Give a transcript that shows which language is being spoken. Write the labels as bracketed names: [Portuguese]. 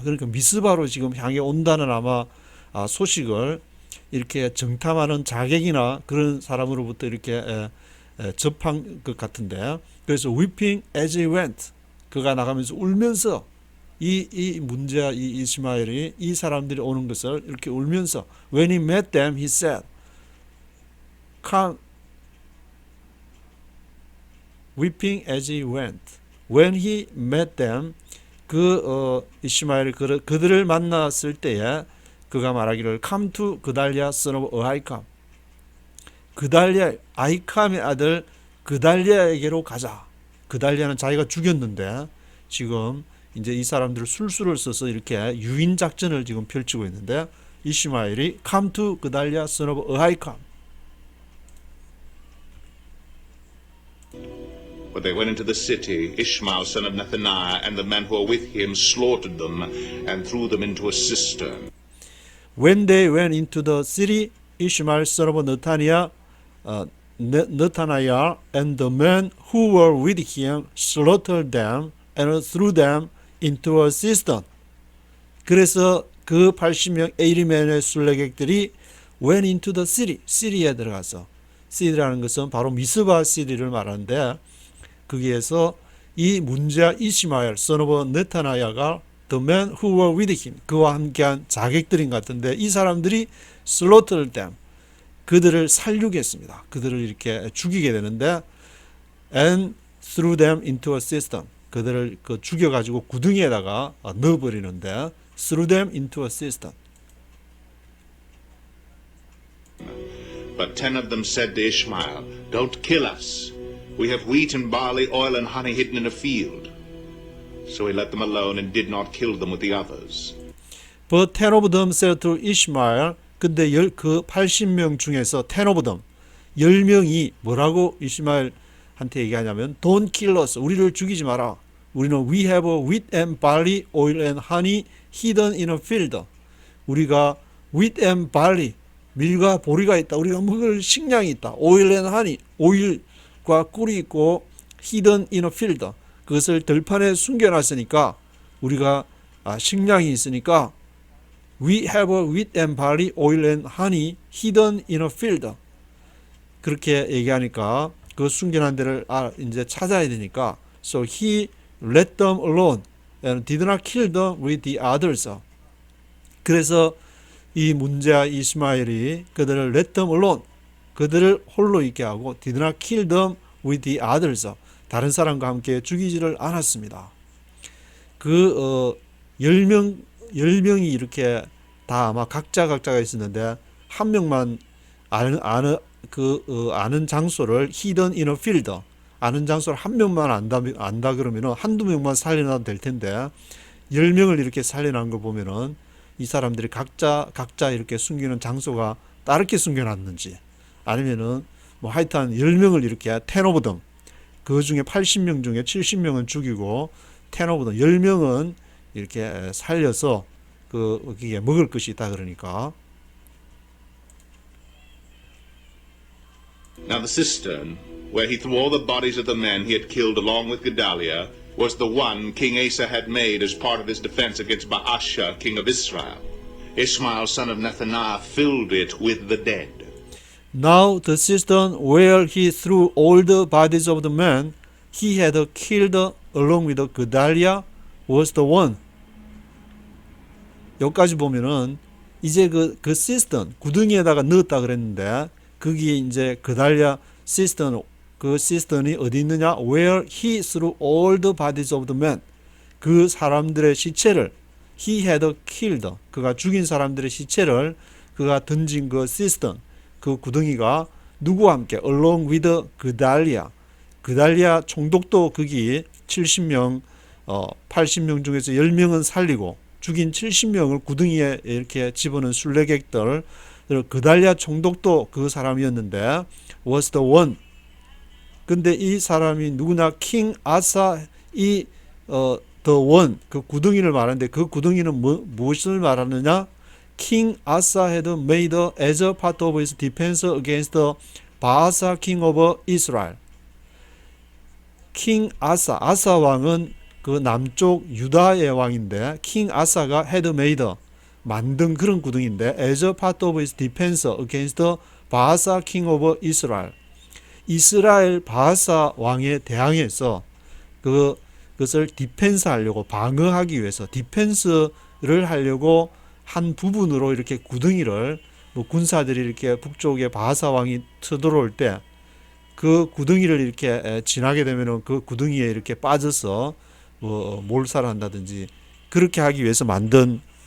[Korean] 그러니까 미스바로 지금 향해 온다는 아마 소식을 이렇게 정탐하는 자객이나 그런 사람으로부터 이렇게 접한 것 같은데 그래서 [English] weeping as he went [Korean] 그가 나가면서 울면서 이 문제야 이 이스마엘이 이 사람들이 오는 것을 이렇게 울면서 [English] when he met them he said come weeping as he went. When he met them, [Korean] 이스마엘이 그들을 만났을 때에 그가 말하기를 [English] come to 그달리아 son of Ahikam. [Korean] 그달리아 아히캄의 아들 그달리아에게로 가자. 그달리아는 자기가 죽였는데 지금 이제 이 사람들을 술수를 써서 이렇게 유인 작전을 지금 펼치고 있는데 이스마엘이 [English] come to 그달리아 son of Ahikam. When they went into the city, Ishmael son of Nethaniah and the men who were with him slaughtered them and threw them into a cistern. When they went into the city, Ishmael son of Nethaniah, Nethaniah and the men who were with him slaughtered them and threw them into a cistern. [Korean] 그래서 그 80명 에이리맨의 순례객들이 [English] went into the city, [Korean] 시리에 들어가서, 시리라는 것은 바로 미스바 시리를 말하는데, 거기에서 이 문제아 이시마엘 son of 네타나야가 [English] the men who were with him, [Korean] 그와 함께한 자객들인 것 같은데, 이 사람들이 [English] slaughtered them, [Korean] 그들을 살육했습니다. 그들을 이렇게 죽이게 되는데, [English] and threw them into a cistern, [Korean] 그들을 죽여가지고 구덩이에다가 넣어버리는데, [English] threw them into a cistern. But 10 of them said to Ishmael, Don't kill us. We have wheat and barley, oil and honey hidden in a field. So he let them alone and did not kill them with the others. But 10 of them said to Ishmael, [Korean] 근데 그 80명 중에서 [English] 10 of them, [Korean] 10명이 뭐라고 이스마엘한테 얘기하냐면, [English] Don't kill us. [Korean] 우리를 죽이지 마라. 우리는 [English] we have wheat and barley, oil and honey hidden in a field. [Korean] 우리가 [English] wheat and barley, [Korean] 밀과 보리가 있다. 우리가 먹을 식량이 있다. [English] oil and honey, [Korean] 오일과 꿀이 있고 [English] hidden in a field. [Korean] 그것을 들판에 숨겨놨으니까 우리가 식량이 있으니까 [English] we have wheat and barley, oil and honey hidden in a field. [Korean] 그렇게 얘기하니까 그 숨겨놓은 데를 이제 찾아야 되니까 [English] so he let them alone and did not kill them with the others. [Korean] 그래서 이 문제아 이스마엘이 그들을 [English] let them alone, [Korean] 그들을 홀로 있게 하고 [English] did not kill them with the others, [Korean] 다른 사람과 함께 죽이지를 않았습니다. 그 10명이 이렇게 다 아마 각자가 있었는데 한 명만 아는 장소를 [English] hidden in a field, [Korean] 아는 장소를 한 명만 안다 그러면은 한두 명만 살려놔도 될 텐데 10명을 이렇게 살려놓은 거 보면은 이 사람들이 각자 이렇게 숨기는 장소가 다르게 숨겨놨는지, 아니면은 뭐 하여튼 10명을 이렇게 [English] 10 of them, [Korean] 그 중에 80명 중에 70명은 죽이고 [English] 10 of them, [Korean] 10명은 이렇게 살려서 거기에 먹을 것이 있다 그러니까. [English] Now the cistern, where he threw all the bodies of the men he had killed along with Gedaliah, was the one King Asa had made as part of his defense against Baasha, king of Israel. Ishmael son of Nethaniah filled it with the dead. Now the cistern where he threw all the bodies of the men he had killed along with Gedaliah was the one. [Korean] 여기까지 보면은 이제 그 cistern, 구덩이에다가 넣었다 그랬는데 거기에 이제 Gedaliah cistern, 그 cistern이 어디 있느냐? [English] Where he threw all the bodies of the men, [Korean] 그 사람들의 시체를 [English] he had killed, [Korean] 그가 죽인 사람들의 시체를 그가 던진 그 cistern, 그 구덩이가 누구와 함께 [English] along with Gedaliah, [Korean] Gedaliah 총독도 거기 70명 80명 중에서 10명은 살리고 죽인 70명을 구덩이에 이렇게 집어넣은 순례객들, Gedaliah 총독도 그 사람이었는데 [English] was the one. [Korean] 근데 이 사람이 누구냐? 킹 아사, 이 [English] the one, [Korean] 그 구덩이를 말하는데 그 구덩이는 무엇을 말하느냐? [English] king Asa had made as a part of his defense against the Baasa king of Israel. king Asa, [Korean] 아사 왕은 그 남쪽 유다의 왕인데 [English] king 아사가 had made, [Korean] 만든 그런 구덩이인데 [English] as a part of his defense against the Baasa king of Israel. [Korean] 이스라엘 바하사 왕에 대항해서 그것을 디펜스 하려고, 방어하기 위해서 디펜스를 하려고 한 부분으로 이렇게 구덩이를, 뭐 군사들이 이렇게 북쪽에 바하사 왕이 쳐들어올 때 그 구덩이를 이렇게 지나게 되면은 그 구덩이에 이렇게 빠져서 뭐 몰살을 한다든지 그렇게 하기 위해서 만든